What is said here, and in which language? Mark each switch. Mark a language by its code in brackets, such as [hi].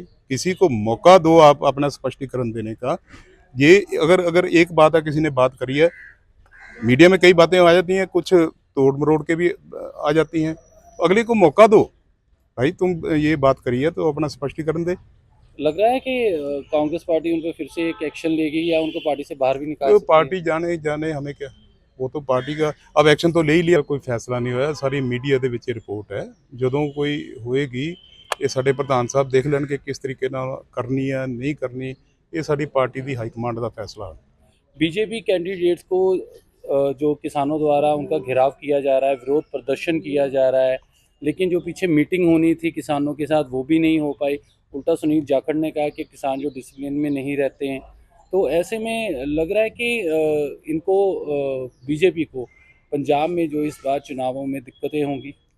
[hi] किसी को मौका दो आप अपना स्पष्टीकरण देने का। ये अगर अगर एक बात है, किसी ने बात करी है, मीडिया में कई बातें आ जाती हैं, कुछ तोड़ मरोड़ के भी आ जाती हैं, तो अगले को मौका दो, भाई तुम ये बात करी है तो अपना स्पष्टीकरण दे। लग रहा है कि कांग्रेस पार्टी उन पे फिर से एक एक्शन लेगी या उनको पार्टी से बाहर भी निकाल तो सकती है? पार्टी जाने जाने हमें क्या, वो तो पार्टी का अब एक्शन तो ले ही लिया, कोई फैसला नहीं होया, सारी मीडिया [pa] ਦੇ ਵਿੱਚ ਰਿਪੋਰਟ ਹੈ। ਜਦੋਂ ਕੋਈ ਹੋਏਗੀ ਇਹ ਸਾਡੇ ਪ੍ਰਧਾਨ ਸਾਹਿਬ ਦੇਖ ਲੈਣ ਕਿ ਕਿਸ ਤਰੀਕੇ ਨਾਲ ਕਰਨੀ ਹੈ ਨਹੀਂ ਕਰਨੀ, ਇਹ ਸਾਡੀ ਪਾर्टी ਦੀ ਹਾਈ ਕਮਾंड ਦਾ फैसला है। [hi] बीजेपी कैंडिडेट्स को जो किसानों द्वारा उनका घेराव किया जा रहा है, विरोध प्रदर्शन किया जा रहा है, लेकिन जो पीछे मीटिंग होनी थी किसानों के साथ वो भी नहीं हो पाई। उल्टा सुनील जाखड़ ने कहा कि किसान जो डिसिप्लिन में नहीं रहते हैं, तो ऐसे में लग रहा है कि इनको बीजेपी को पंजाब में जो इस बार चुनावों में दिक्कतें होंगी।